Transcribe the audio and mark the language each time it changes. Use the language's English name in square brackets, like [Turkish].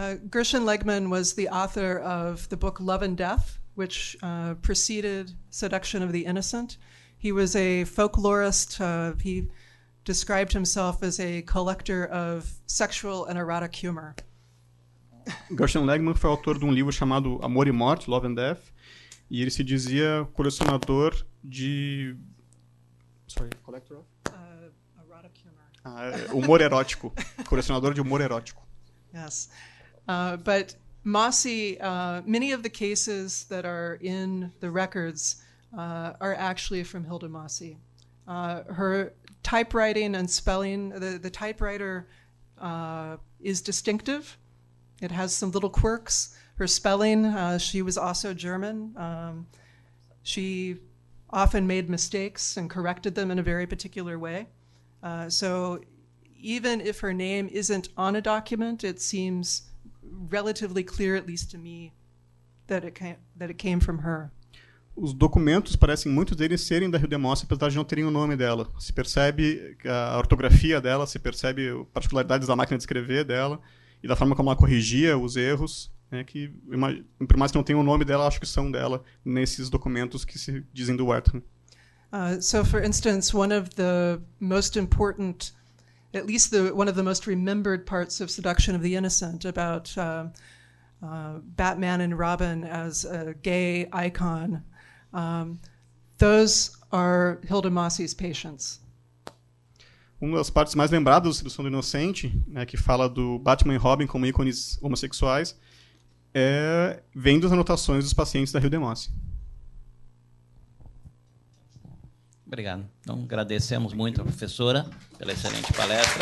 [English] Gershon Legman was the author of the book Love and Death, which preceded Seduction of the Innocent. He was a folklorist. He described himself as a collector of sexual and erotic humor. [Portuguese] Gershon Legman foi autor de um livro chamado Amor e Morte, Love and Death, e ele se dizia colecionador de... [English] collector of? Erotic humor. [Portuguese] Humor erótico. Colecionador de humor erótico. [English] Yes. But Mossi, many of the cases that are in the records are actually from Hilda Mossi. Her typewriting and spelling, the typewriter is distinctive. It has some little quirks. Her spelling, she was also German. She often made mistakes and corrected them in a very particular way. So even if her name isn't on a document, it seems relatively clear, at least to me, that it came from her. [Portuguese] Os documentos parecem muitos deles serem da Hilda Mossi, apesar de não terem o nome dela. Se percebe a ortografia dela, se percebe particularidades da máquina de escrever dela e da forma como ela corrigia os erros, né, que, por mais que não tenha o nome dela, acho que são dela nesses documentos que se dizem do Wertham. [English] So, for instance, one of the most important, at least one of the most remembered parts of Seduction of the Innocent about Batman and Robin as a gay icon, those are Hilda Mossi's patients. [Portuguese] Uma das partes mais lembradas da Sedução do Inocente, né, que fala do Batman e Robin como ícones homossexuais, vem das anotações dos pacientes da Hilda Mossi. Obrigado. Então, agradecemos muito a professora pela excelente palestra.